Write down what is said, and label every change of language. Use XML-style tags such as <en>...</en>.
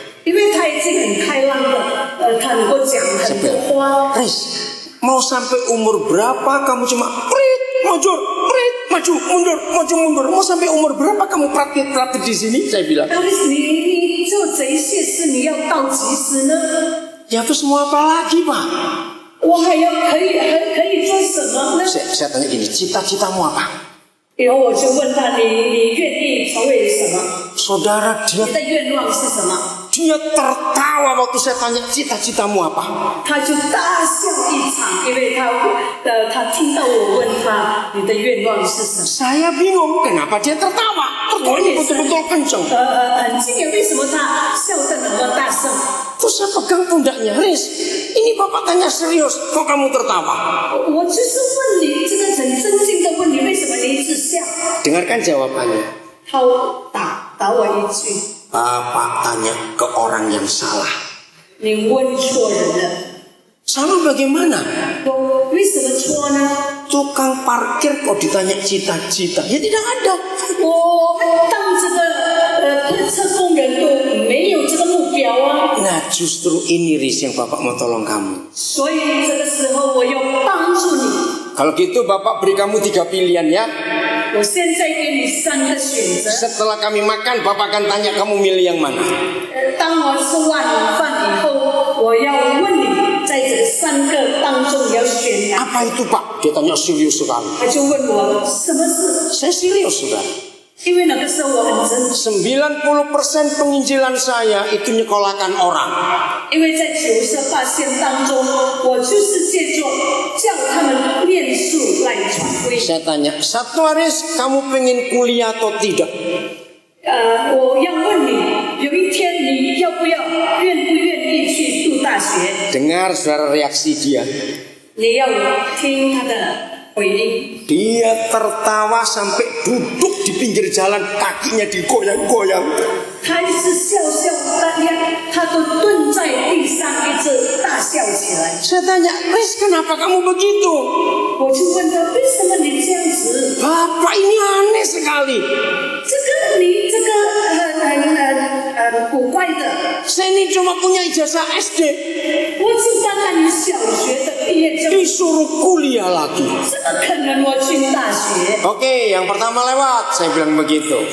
<zh>因为他已经很开朗的，他能够讲很多话。</zh> <id>Riz, mau sampai umur berapa kamu cuma prit, maju, prit, maju, mundur, maju, mundur. Mau sampai umur berapa kamu praktik di sini? Saya bilang.</id> <zh>但是你做这些事，你要到几时呢？</zh> <id>Ya terus mau apa lagi pak?</id> <zh>我还要可以做什么呢？</zh> <id>Saya tanya gini, cita-citamu apa?</id> <zh>然后我就问他，你愿意成为什么？</zh> <id>Saudara,</id> <zh>你的愿望是什么？</zh> <id>dia tertawa waktu saya tanya cita-citamu apa?</id> <zh>他就大笑一场，因为他听到我问他你的愿望是什么。</zh> <id>Saya bingung kenapa dia tertawa. Tertawanya betul-betul kenceng.</id> <zh>很惊讶，为什么他笑得那么大声？</zh> <id>Terus saya pegang pundaknya, Riz, ini bapak tanya serius, kok kamu tertawa?</id> <zh>我就是问你，这个很真心的问你，为什么你一直笑？</zh> <id>Dengarkan jawabannya.</id> <zh>他打我一句，</zh> <id>Bapak tanya ke orang yang salah.</id> <zh>你问错人了。</zh> <id>Salah bagaimana?</id> <zh>我为什么错呢？</zh> <id>Tukang parkir kok ditanya cita-cita? Ya tidak ada.</id> <zh>我当这个喷车工人都没有这个目标啊。</zh> <id>Nah justru ini Riz yang bapak mau tolong kamu.</id> <zh>所以这个时候我要帮助你。</zh> <id>Kalau gitu bapak beri kamu 3 pilihan ya.</id> <zh>我现在给你3个选择。</zh> <id>Setelah kami makan, bapak akan tanya kamu milih yang mana.</id> <zh>当我吃完饭以后，我要问你，在这3个当中你要选哪？</zh> <id>Apa itu pak? Dia tanya serius sekali.</id> <zh>他就问我什么事？</zh> <id>Saya serius sudah.</id> <zh>因为那个时候我很真实，</zh> <id>90% penginjilan saya itu nyekolahkan orang.</id> <zh>因为在98%当中，我就是借着叫他们念书来传福音。</zh> <id>Saya tanya, satu Riz, kamu pengen kuliah atau tidak?</id> <zh>我要问你，有一天你要不要，愿不愿意去读大学？</zh> <id>Dengar saudara reaksi dia.</id> <zh>你要听他的回应。</zh> <id>Dia tertawa sampai duduk di pinggir jalan, kakinya digoyang-goyang.</id> <zh>他一直笑，他都蹲在地上，一直大笑起来。</zh> <id>Saya tanya, Riz, kenapa kamu begitu?</id> <zh>我就问他，为什么你这样子？</zh> <id>Bapak ini aneh sekali.</id> <zh>你这个很古怪的。</zh> <id>Saya ini cuma punya ijazah SD.</id> <zh>我只单单你小学的毕业证，</zh> <id>Disuruh kuliah lagi.</id> <zh>怎么可能我去大学？</zh> <id>Oke, yang pertama lewat, saya bilang begitu.</id>